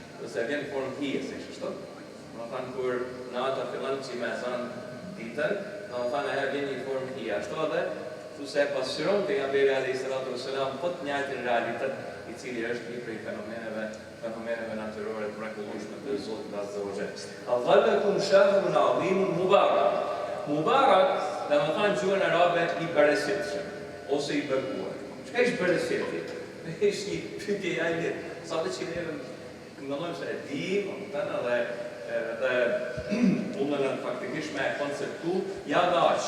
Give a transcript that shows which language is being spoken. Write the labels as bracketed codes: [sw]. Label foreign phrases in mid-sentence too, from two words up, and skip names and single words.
[sq] Ose vjen në formë hije, si kështu. Do të thonë kur nata fillon që me azan ditën, do të thonë ajo vjen në formë hije. Ashtu edhe thosë e pasqyron pejgamberi [ar] عليه الصلاة والسلام [sq] po të njëjtin realitet I cili është një prej fenomeneve natyrore të mrekullueshme të Zotit [ar] عز وجل. أظلكم شهر عظيم مبارك. [sq] Mubarak, dhe më thanë gjuhën arabe I bereqetshëm, ose I bekuar. Çka është bereqeti? Është një pyetje jashtë, sa të që neve mendojmë se e dim, edhe mundën faktikisht me konceptu, ja dhe aq.